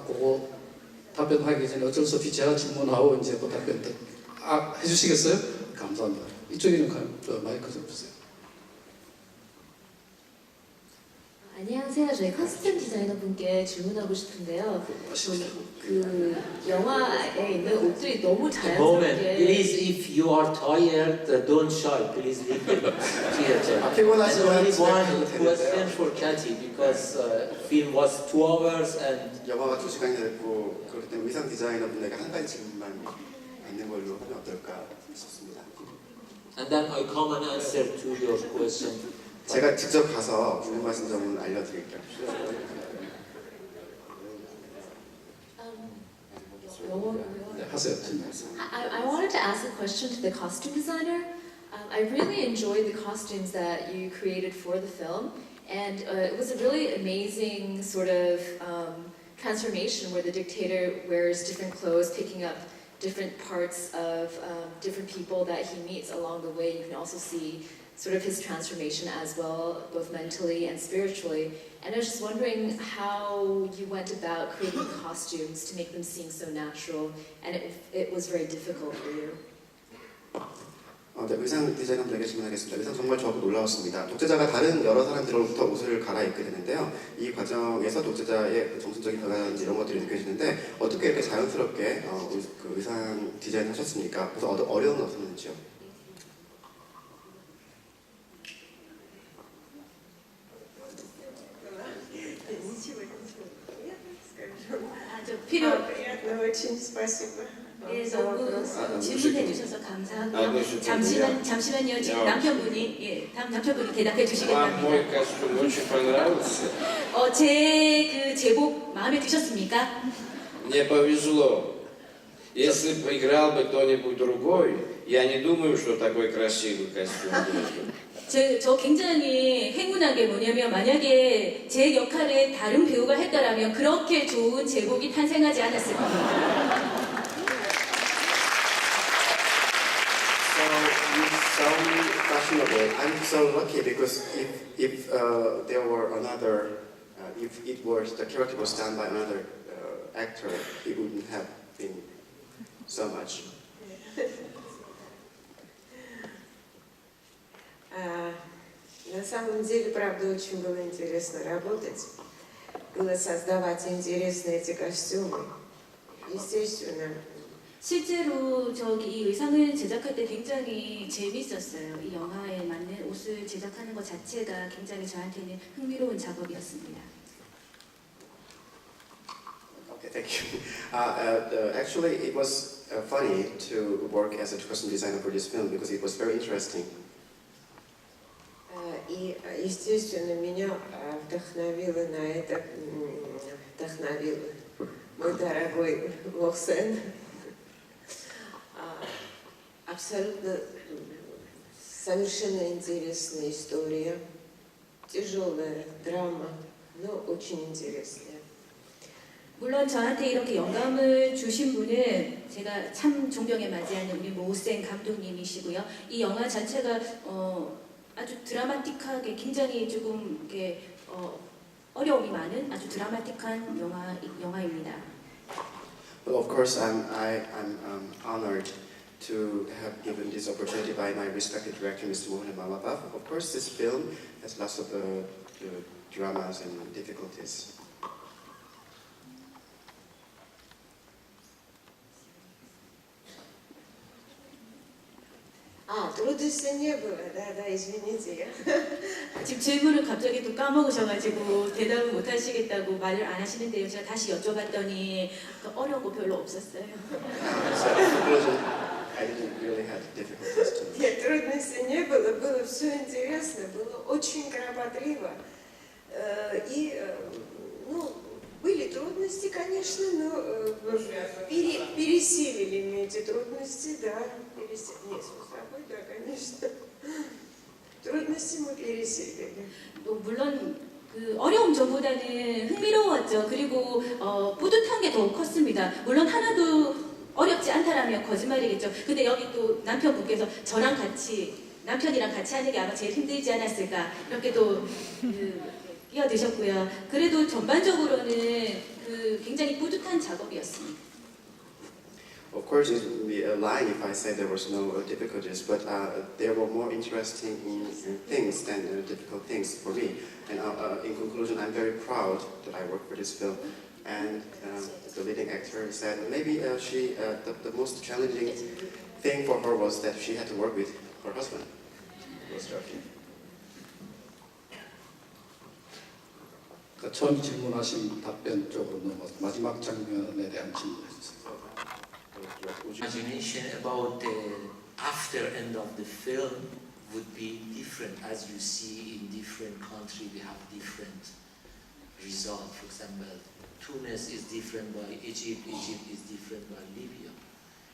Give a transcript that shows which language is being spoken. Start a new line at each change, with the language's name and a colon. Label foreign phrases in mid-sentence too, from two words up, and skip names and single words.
Korean: 그거 답변하기 전에 어쩔 수 없이 제가 질문하고 이제 그 답변 해주시겠어요? 감사합니다. 이쪽에는 마이크 좀 주세요. 안녕하세요. 저희 커스텀 디자이너 분께 질문하고 싶은데요. 그 영화에 있는 옷들이 너무
English: A moment,
Korean: 자연스럽게
English: please. If you are tired, don't shy. Please leave the theater. And
Korean: 피곤하시면
English: only
Korean: 집에
English: one
Korean: 가도 되는데요.
English: question for Cathy because film was 2 hours and
Korean: 영화가 2시간이 됐고, 그렇기 때문에 의상 디자이너 분에게 한 가지 질문만 받는 걸로 하면 어떨까 싶습니다.
English: then I come and answer to your question.
Korean: 제가 직접 가서 궁금하신 점은 알려드릴게요. 영어로요. 네, 하세요, 질문.
English: I wanted to ask a question to the costume designer. I really enjoyed the costumes that you created for the film, and it was a really amazing sort of transformation where the dictator wears different clothes, picking up different parts of different people that he meets along the way. You can also see sort of his transformation as well, both mentally and spiritually. And I was just wondering how you went about creating costumes to make them seem so natural, and it was very difficult for you.
Korean: 네, 의상 디자이너분에게 질문하겠습니다. 의상 정말 좋았고 놀라웠습니다. 독재자가 다른 여러 사람들로부터 옷을 갈아입게 되는데요. 이 과정에서 독재자의 그 정신적인 변화라든지 이런 것들이 느껴지는데 어떻게 이렇게 자연스럽게 그 의상 디자인을 하셨습니까? 그래서 어려움은 없었는지요? 필요
Russian: Приятно очень, спасибо.
Korean: 예,
Russian: за
Korean: 너무
Russian: вопрос.
Korean: 질문해 주셔서 감사하고요. 잠시만요. 지금 야. 남편분이 다음 남편분이 대답해
Russian: Вам
Korean: 주시겠답니다.
Russian: мой костюм очень понравился.
Korean: 제 그 제복 마음에 드셨습니까?
Russian: Мне повезло. Если бы играл бы кто-нибудь другой, я не думаю, что такой красивый костюм был.
Korean: 저 굉장히 행운한 게 뭐냐면 만약에 제 역할을 다른 배우가 했더라면 그렇게 좋은 제복이 탄생하지 않았을 겁니다.
English: So you saw me fashionable. I'm so lucky because if there were another, if it was the character was done by another actor, it wouldn't have been so much.
Russian: На самом деле, правда, очень было интересно работать. Было создавать интересные эти костюмы. Естественно,
Korean: 실제로 이 의상을 제작할 때 굉장히 재밌었어요. 이 영화에 맞는 옷을 제작하는 것 자체가 굉장히 저한테는 흥미로운 작업이었습니다.
English: Okay, thank you. Actually, it was funny to work as a costume designer for this film because it was very interesting.
Russian: и, естественно, меня вдохновил мой дорогой Мохсен. Абсолютно совершенно интересная история, тяжелая драма, но очень интересная.
Korean: 물론 저한테 이렇게 영감을 주신 분은 제가 참 존경에 맞이하는 우리 모센 감독님이시고요. 이 영화 자체가 아주 드라마틱하게 굉장히 조금 이렇게 어려움이 많은 아주 드라마틱한 영화입니다.
English: Well, of course, I'm honored to have given this opportunity by my respected director, Mr. Mohan Mamabaf. Of course, this film has lots of dramas and difficulties.
Russian: Трудностей не было, да, извините.
Korean: 지금 질문을 갑자기 또 까먹으셔가지고 대답을 못 하시겠다고 말을 안 하시는데요. 제가 다시 여쭤봤더니 어려운 거 별로 없었어요.
English: So, in conclusion, I didn't really have difficulties to.
Russian: Нет, трудностей не было, было все интересно, было очень кропотливо. И, были трудности, конечно, но пересилили мы эти трудности, да. Нет, с собой, да, конечно. Трудности мы пересилили.
Korean: 물론 그 어려움 전보다는 흥미로웠죠. 그리고 뿌듯한 게 더 컸습니다. 물론 하나도 어렵지 않다라면 거짓말이겠죠. 근데 여기 또 남편분께서 남편이랑 같이 하는 게 아마 제일 힘들지 않았을까 이렇게 또 끼어드셨고요. 그래도 전반적으로는 굉장히 뿌듯한 작업이었습니다.
English: Of course, it would be a lie if I said there was no difficulties, but there were more interesting things than difficult things for me. And in conclusion, I'm very proud that I worked for this film. And the leading actor said maybe the most challenging thing for her was that she had to work with her husband. He was joking.
Korean: 처음 질문하신 답변 쪽으로 넘어서 마지막 장면에 대한 질문을 해주세요.
English: Imagination about the after end of the film would be different. As you see in different countries, we have different results. For example, Tunis is different by Egypt, Egypt is different by Libya.